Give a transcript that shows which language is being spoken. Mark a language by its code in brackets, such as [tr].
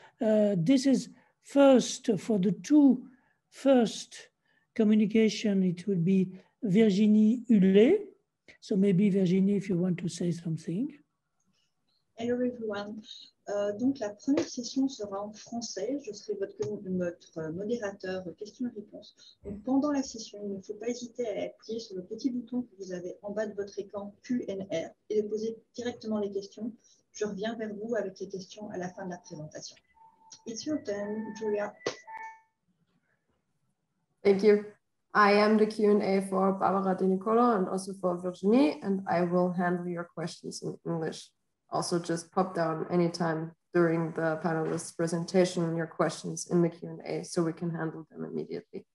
[en] This is first, for the two first communication, it will be Virginie Hullet. So maybe Virginie, if you want to say something. Hello everyone. [fr] Donc la première session sera en français. Je serai votre modérateur questions-réponses. Donc pendant la session, il ne faut pas hésiter à appuyer sur le petit bouton que vous avez en bas de votre écran Q&R et de poser directement les questions. Je reviens vers vous avec les questions à la fin de la présentation. [en] It's your turn, Julia. Thank you. I am the Q&A for Barbara De Nicolo and also for Virginie, and I will handle your questions in English. Also, just pop down anytime during the panelists' presentation your questions in the Q&A so we can handle them immediately.